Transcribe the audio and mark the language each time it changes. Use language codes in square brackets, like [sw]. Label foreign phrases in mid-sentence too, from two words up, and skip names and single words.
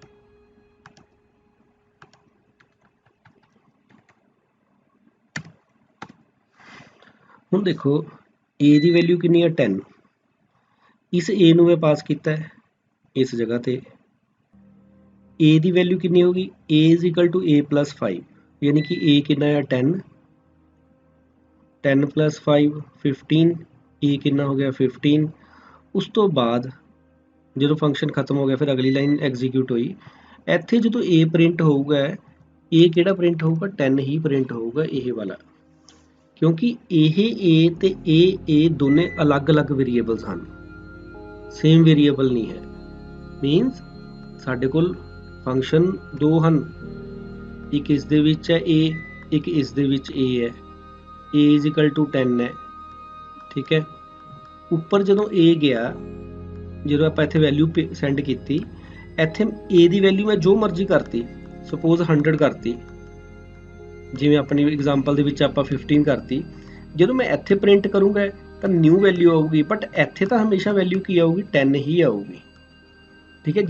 [pa] ਹੁਣ ਦੇਖੋ a ਦੀ ਵੈਲਿਊ ਕਿੰਨੀ ਹੈ 10, ਇਸ a ਨੂੰ ਮੈਂ ਪਾਸ ਕੀਤਾ ਹੈ ਇਸ ਜਗ੍ਹਾ ਤੇ, a ਦੀ ਵੈਲਿਊ ਕਿੰਨੀ ਹੋਗੀ, [en] a is equal to a plus 5, [pa] ਯਾਨੀ ਕਿ a ਕਿੰਨਾ ਹੈ 10, 10 plus 5 15, a ਕਿੰਨਾ ਹੋ ਗਿਆ 15। ਉਸ ਤੋਂ ਬਾਅਦ ਜਦੋਂ ਫੰਕਸ਼ਨ ਖਤਮ ਹੋ ਗਿਆ, ਫਿਰ ਅਗਲੀ ਲਾਈਨ ਐਗਜ਼ੀਕਿਊਟ ਹੋਈ। ਇੱਥੇ ਜਦੋਂ a ਪ੍ਰਿੰਟ ਹੋਊਗਾ, a ਕਿਹੜਾ ਪ੍ਰਿੰਟ ਹੋਊਗਾ, 10 ਹੀ ਪ੍ਰਿੰਟ ਹੋਊਗਾ, ਇਹ ਵਾਲਾ, ਕਿਉਂਕਿ ਇਹ a ਤੇ ਇਹ ਦੋਨੇ ਅਲੱਗ-ਅਲੱਗ ਵੇਰੀਏਬਲਸ ਹਨ, [en] same variable [pa] ਨਹੀਂ ਹੈ। ਮੀਨਸ ਸਾਡੇ ਕੋਲ ਫੰਕਸ਼ਨ ਦੋ ਹਨ, ਇੱਕ ਇਸ ਦੇ ਵਿੱਚ ਹੈ a, ਇੱਕ ਇਸ ਦੇ ਵਿੱਚ a ਹੈ, [en] a is equal to 10 [pa] ਹੈ, ਠੀਕ ਹੈ। ਉੱਪਰ ਜਦੋਂ a ਗਿਆ, ਜਦੋਂ ਆਪਾਂ ਇੱਥੇ [en] value send [pa] ਕੀਤੀ, ਇੱਥੇ a ਦੀ ਵੈਲਿਊ ਮੈਂ ਜੋ ਮਰਜ਼ੀ ਕਰਤੀ, ਸਪੋਜ਼ 100 ਕਰਤੀ, ਜਿਵੇਂ ਆਪਣੀ ਐਗਜ਼ਾਮਪਲ ਦੇ ਵਿੱਚ ਆਪਾਂ 15 ਕਰਤੀ। ਜਦੋਂ ਮੈਂ ਇੱਥੇ ਪ੍ਰਿੰਟ ਕਰੂੰਗਾ ਤਾਂ [en] new value [pa] ਆਊਗੀ, ਬਟ ਇੱਥੇ ਤਾਂ ਹਮੇਸ਼ਾ ਵੈਲਿਊ ਕੀ ਆਊਗੀ, 10 ਹੀ ਆਊਗੀ, ਠੀਕ ਹੈ।